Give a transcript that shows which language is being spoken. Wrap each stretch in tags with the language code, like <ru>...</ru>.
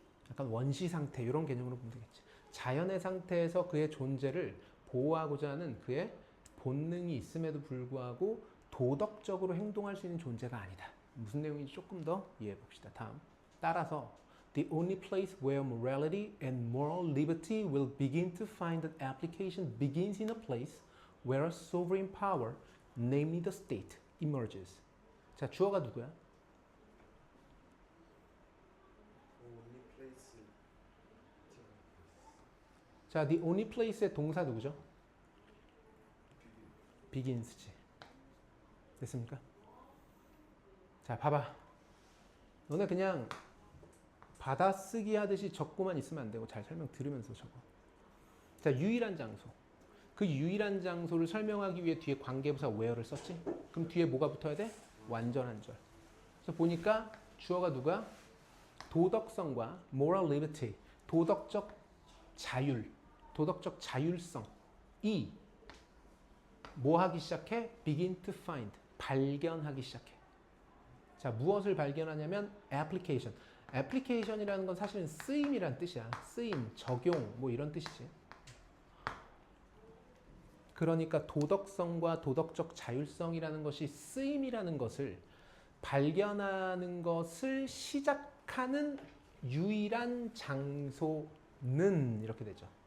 <ko>약간 원시 상태 이런 개념으로 보면 되겠지. 자연의 상태에서 그의 존재를 보호하고자 하는 그의 본능이 있음에도 불구하고 도덕적으로 행동할 수 있는 존재가 아니다. 무슨 내용인지 조금 더 이해해 봅시다. 다음. 따라서</ko> <en>the only place where morality and moral liberty will begin to find an application begins in a place where a sovereign power, namely the state, emerges.</en> <ko>자, 주어가 누구야?</ko> <en>only place.</en> <ko>자,</ko> <en>the only place</en> <ko>의 동사 누구죠? begins지. 됐습니까? 자, 봐봐. 너네 그냥 받아쓰기 하듯이 적고만 있으면 안 되고 잘 설명 들으면서 적어. 자, 유일한 장소. 그 유일한 장소를 설명하기 위해 뒤에 관계부사 where를 썼지? 그럼 뒤에 뭐가 붙어야 돼? 완전한 절. 그래서 보니까 주어가 누가? 도덕성과</ko> <en>moral liberty,</en> <ko>도덕적 자율, 도덕적 자율성이 뭐 하기 시작해?</ko> <en>begin to find,</en> <ko>발견하기 시작해. 자, 무엇을 발견하냐면 application. application이라는 건 사실은 쓰임이란 뜻이야. 쓰임, 적용, 뭐 이런 뜻이지. 그러니까 도덕성과 도덕적 자율성이라는 것이 쓰임이라는 것을 발견하는 것을 시작하는 유일한 장소는 이렇게 되죠.</ko>